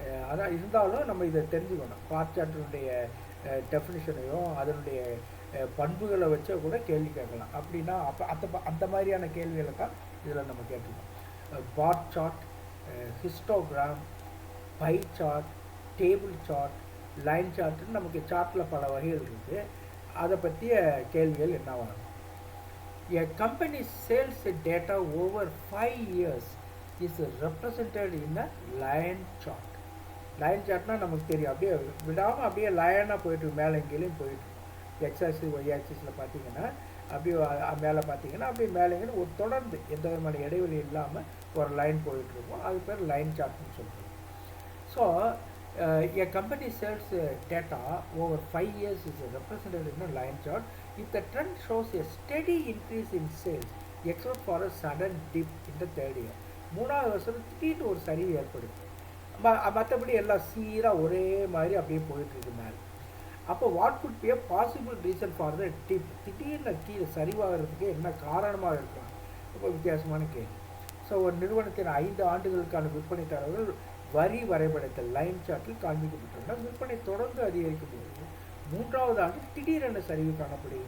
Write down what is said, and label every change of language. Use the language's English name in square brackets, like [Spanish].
[Tamil] அதான் இருந்தாலும் நம்ம இதை தெரிஞ்சுக்கணும். பார் சார்ட்டினுடைய டெஃபினிஷனையும் அதனுடைய பண்புகளை வச்சோ கூட கேள்வி கேட்கலாம். அப்படின்னா அந்த மாதிரியான கேள்விகளை தான் இதில் நம்ம கேட்டுக்கணும். Bar chart, histogram, pie chart, table chart, line சார்ட்டுன்னு நமக்கு சார்ட்டில் பல வகைகள் இருக்குது. அதை பற்றிய கேள்விகள் என்னவாகும்? [English] A company sales data over 5 years is represented in a line chart. [Tamil] Line சார்ட்னா நமக்கு தெரியும், அப்படியே விடாமல் அப்படியே லைனாக போயிட்டு மேலே கீழேயும் போயிட்டு எக்ஸாக்சிஸ் ஒய் ஆக்சிஸில் பார்த்தீங்கன்னா அப்படியே மேலே பார்த்தீங்கன்னா அப்படியே மேலேங்கன்னு ஒரு தொடர்ந்து எந்த விதமான இடைவெளி இல்லாமல் ஒரு லைன் போயிட்டுருக்கோம். அது பேர் லைன் சார்ட்னு சொல்கிறோம். [English] So a company sells data over 5 years is represented in a line chart. If the trend shows a steady increase in sales except for a sudden dip in the third year, [Tamil] 3வது வருஷம் திடீர்னு ஒரு சரிவு ஏற்படுது, மற்றபடி எல்லாம் சீராக ஒரே மாதிரி அப்படியே போயிட்டுருக்கு மேலே. [English] அப்போ what could be a possible reason for the dip? [Tamil] திடீர்னு கீழே சரிவாகிறதுக்கு என்ன காரணமாக இருக்கலாம்? ரொம்ப வித்தியாசமான கேள்வி. ஸோ ஒரு நிறுவனத்தின் 5 ஆண்டுகளுக்கான விற்பனை தரவுகள் வரி வரைபடத்தில் லைன் சார்ட்டில் காண்பிக்கப்பட்டுள்ளன. விற்பனை தொடர்ந்து அதிகரிக்கும் போது 3வது ஆண்டில் திடீரென சரிவு காணப்படுகிறது.